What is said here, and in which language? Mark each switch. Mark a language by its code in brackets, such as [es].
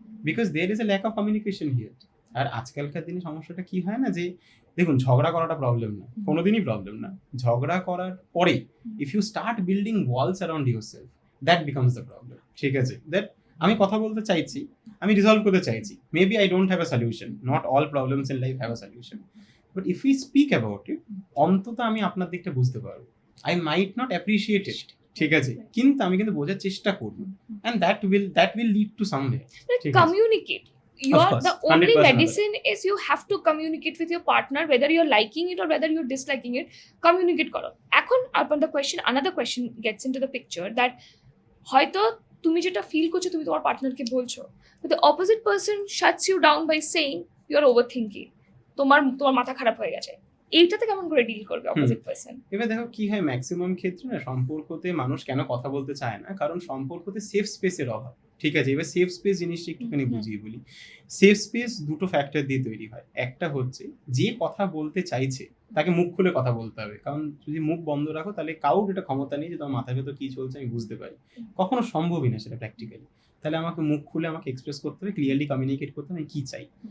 [en] because there is a lack of communication here [bn] আর আজকালকার দিনে সমস্যাটা কি হয় না যে দেখুন ঝগড়া করাটা প্রবলেম না কোনোদিনই প্রবলেম না ঝগড়া করার পরে [en] if you start building walls around yourself that becomes the problem [bn] ঠিক আছে [en] that [bn] আমি কথা বলতে চাইছি আমি রিজলভ করতে চাইছি [en] maybe I don't have a solution not all problems in life have a solution but if you speak about it [bn] অন্তত আমি আপনার দিকটা বুঝতে পারবো [en] I might not appreciate it ঠিক আছে [bn] কিন্তু আমি কিন্তু বোঝার চেষ্টা করবো [en] and that will lead to somewhere communicate the only medicine is you have to communicate with your partner whether you're liking it or whether you're disliking it communicate [bn] করো এখন [en] another question gets into the picture that [bn] হয়তো তুমি যেটা feel করছো তুমি তোমার পার্টনারকে বলছো [en] but the opposite person shuts you down by saying you are overthinking [bn] তোমার মাথা খারাপ হয়ে গেছে এইটাতে কেমন করে ডিল করবে অপোজিট পারসন এবার দেখো কি হয় ম্যাক্সিমাম ক্ষেত্রে না সম্পর্কতে মানুষ কেন কথা বলতে চায় না কারণ সম্পর্কতে সেফ স্পেসের অভাব ঠিক আছে এবার সেফ স্পেস জিনিসটা একটুখানি বুঝিয়ে বলি সেফ স্পেস দুটো ফ্যাক্টর দিয়ে তৈরি হয় একটা হচ্ছে যে কথা বলতে চাইছে তাকে মুখ খুলে কথা বলতে হবে কারণ যদি মুখ বন্ধ রাখো তাহলে কাউর এটা ক্ষমতা নেই যে তোমার মাথার ভেতর কি চলছে আমি বুঝতে পারি কখনো সম্ভবই না সেটা প্র্যাকটিক্যালি তাহলে আমাকে মুখ খুলে আমাকে এক্সপ্রেস করতে হবে ক্লিয়ারলি কমিউনিকেট করতে হবে আমি কি চাই